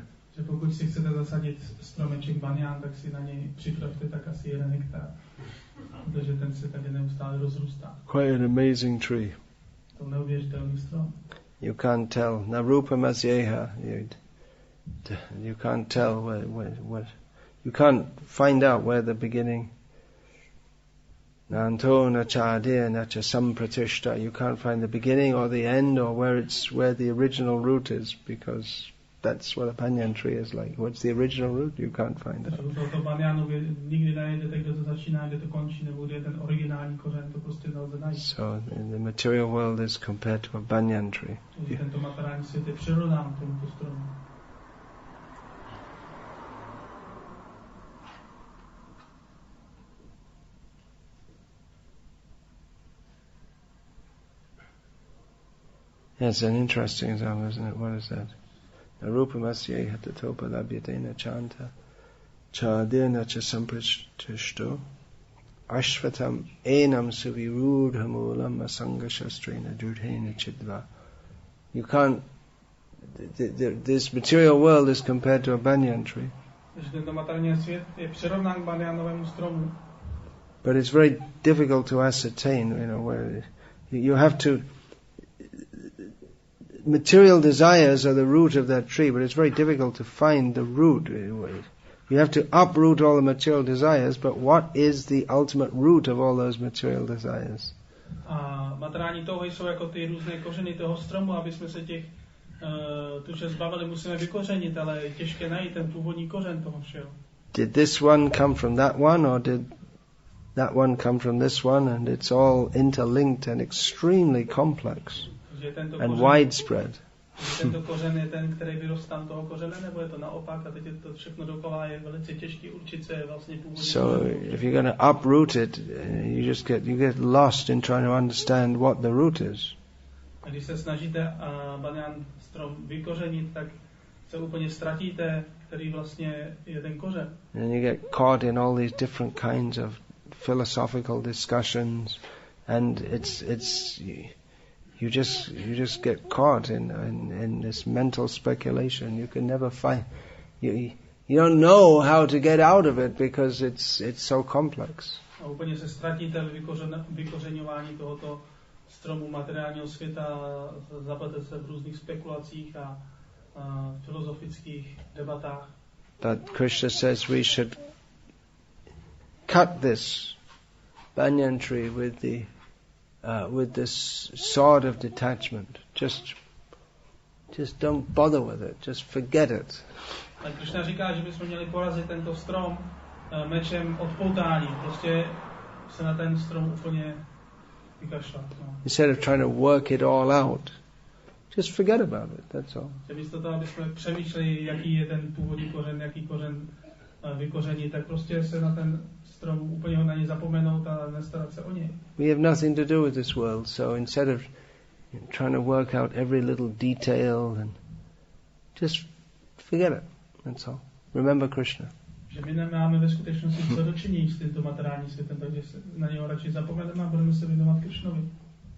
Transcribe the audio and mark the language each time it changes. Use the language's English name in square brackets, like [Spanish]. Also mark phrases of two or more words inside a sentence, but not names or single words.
[Czech] Že pokud si chcete zasadit stromeček banyan, tak si na něj připravte tak asi 1 hektar. Protože ten se tady neustále rozrůstá. [English] Quite an amazing tree. [Czech] To neuvěřitelný strom. [English] You can't tell. [Sanskrit] न रूपमस्येह. [English] You can't tell what. You can't find out where the beginning. [Sanskrit] नान्तो न चादिर्न च संप्रतिष्ठा. [English] You can't find the beginning or the end or where the original root is, because that's what a banyan tree is like. What's the original root? You can't find it. [Czech] To banyan nikdy nenajdete, kde to začíná, kde to končí, nebo kde je ten originální kořen, to prostě nelze najít. [English] So the material world is compared to a banyan tree. [Czech] Tento materiální svět je přirovnán k tomuto stromu. [English] Yes, an interesting example, isn't it? What is that? [Sanskrit] न रूपमस्येह तथोपलभ्यते नान्तो न चादिर्न च संप्रतिष्ठा अश्वत्थमेनं सुविरूढमूलम् असङ्गशस्त्रेण दृढेन छित्त्वा. [English] You can't. This material world is compared to a banyan tree. But it's very difficult to ascertain, where you have to. Material desires are the root of that tree, but it's very difficult to find the root. You have to uproot all the material desires, but what is the ultimate root of all those material desires? [Czech] A materiální touhy jsou jako ty různé kořeny toho stromu, aby jsme se těch tuže zbavili, musíme vykořenit, ale je těžké najít ten původní kořen toho všeho. [English] Did this one come from that one, or did that one come from this one, and it's all interlinked and extremely complex and widespread. [Czech] Tento kořen je ten, který vyrostá toho kořene, nebo je to naopak, a teď je to všechno dokola, je velice těžký určit, co je vlastně původní. [English] So if you're going to uproot it, you get lost in trying to understand what the root is. [Czech] A když se snažíte banyan strom vykořenit, tak se úplně ztratíte, který vlastně je ten kořen. [English] And you get caught in all these different kinds of philosophical discussions, and you just get caught in this mental speculation. You can never find. You don't know how to get out of it because it's so complex. [Czech] A úplně se ztratíte v vykořeňování tohoto stromu materiálního světa, zapadete se v různých spekulacích a filozofických debatách. [English] But Krishna says we should cut this banyan tree with this sword of detachment. Just don't bother with it. Just forget it. [Czech] Tak Krishna říká, že bychom měli porazit tento strom mečem odpoutání. Prostě se na ten strom úplně vykašlat. [English] Instead of trying to work it all out, just forget about it. That's all. [Czech] Že místo toho, aby jsme přemýšleli, jaký je ten původní kořen, jaký kořen vykoření, tak prostě se na ten strom úplně na něj zapomenout a nestarat se o něj. [English] We have nothing to do with this world, so instead of trying to work out every little detail, and just forget it. That's all. Remember Krishna. [Czech] Že my nemáme ve skutečnosti co dočinění s tímto materiálním světem, takže na něho radši zapomeneme a budeme se věnovat Krishnovi.